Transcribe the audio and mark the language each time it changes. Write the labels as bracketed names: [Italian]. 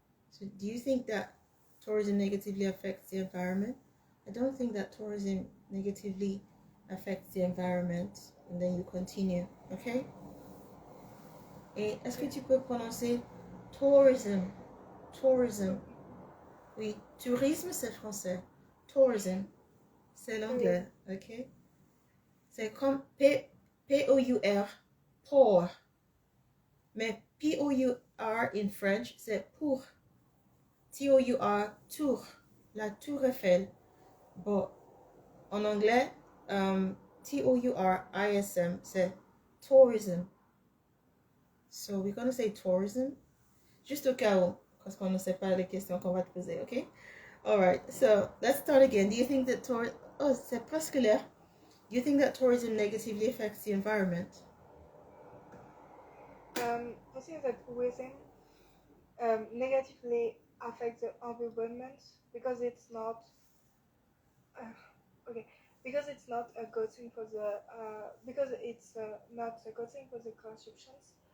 [English] So, do you think that tourism negatively affects the environment? I don't think that tourism negatively affects the environment. And then you continue, okay? [French] Et est-ce que tu peux prononcer tourism? Tourism. Oui, tourisme c'est français. Tourism, c'est l'anglais, ok? C'est comme P-O-U-R, pour. Mais P-O-U-R [English] in French, [French] c'est pour. T-O-U-R, tour. La tour Eiffel. Bon, en anglais, T-O-U-R-I-S-M, c'est tourism. [English] So we're gonna say tourism. [French] Juste au cas où, parce qu'on ne sait pas les questions qu'on va te poser, ok? [English] Alright, so let's start again. Do you think that [French] oh, c'est presque l'air. [English] Do you think that tourism negatively affects the environment? I think that tourism negatively affects the environment because it's not because it's not a good thing for the because it's not a good thing for the consumptions.